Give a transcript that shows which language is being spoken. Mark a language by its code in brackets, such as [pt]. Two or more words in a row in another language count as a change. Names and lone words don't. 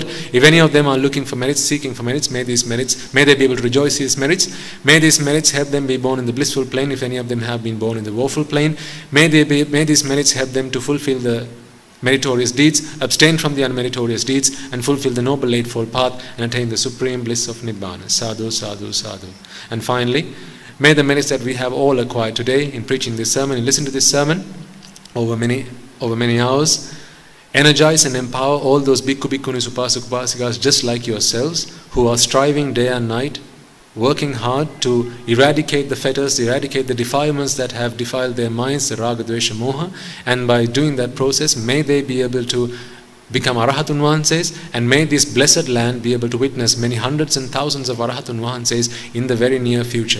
[en] If any of them are looking for merits, seeking for merits, may they be able to rejoice in these merits. May these merits help them be born in the blissful plane, if any of them have been born in the woeful plane. May these merits help them to fulfill the meritorious deeds, abstain from the unmeritorious deeds, and fulfill the noble eightfold path, and attain the supreme bliss of Nibbana. [pi] Sadhu, sadhu, sadhu. [en] And finally, may the merits that we have all acquired today in preaching this sermon and listening to this sermon over many hours energize and empower all those [pi] bhikkhu, bhikkhunis, upasaka, upasikas [en] just like yourselves, who are striving day and night, working hard to eradicate the fetters, eradicate the defilements that have defiled their minds, the [pi] raga, dvesha, moha, [en] and by doing that process, may they be able to become [si] Arahatun Vahanses, [en] and may this blessed land be able to witness many hundreds and thousands of [si] Arahatun Vahanses [en] in the very near future.